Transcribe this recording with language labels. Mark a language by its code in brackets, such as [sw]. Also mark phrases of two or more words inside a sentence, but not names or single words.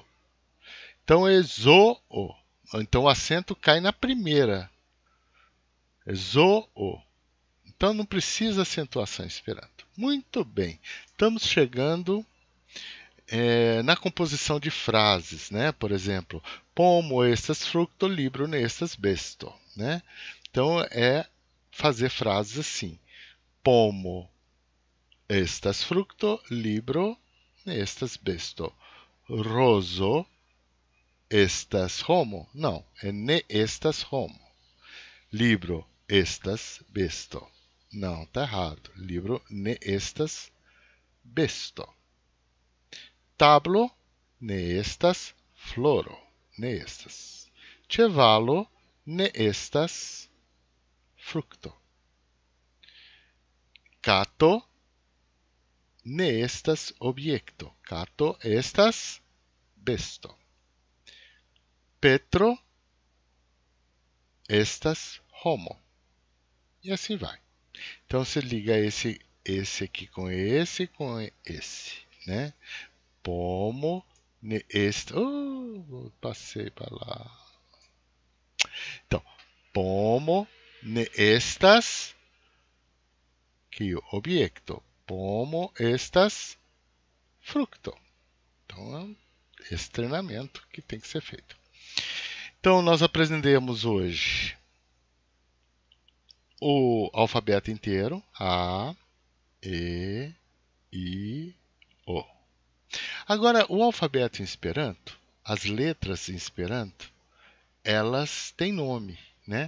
[pt] Então é zo. Então o acento cai na primeira. É zo. Então não precisa acentuação em Esperanto. Muito bem. Estamos chegando na composição de frases, né? Por exemplo, [eo] pomo estas fructo, libro nestas besto, [pt] né? Então é fazer frases assim: [eo] pomo estas fructo, libro nestas besto. Roso estas homo. [pt] Não, é [eo] ne estas homo. Libro estas besto. [pt] Não, tá errado. [eo] Libro ne estas besto. Tablo ne estas floro. Ne estas. Ĉevalo ne estas frukto. Kato ne estas objekto. Kato estas besto. Petro estas homo. [pt] E assim vai. Então você liga esse aqui com esse, né? [eo] Pomo ne estas. [pt] Passei para lá. Então, [eo] pomo ne estas, que objekto. Pomo estas frukto. [pt] Então, é esse treinamento que tem que ser feito. Então, nós aprendemos hoje o alfabeto inteiro. A, E, I, O. Agora, o alfabeto em Esperanto, as letras em Esperanto, elas têm nome, né?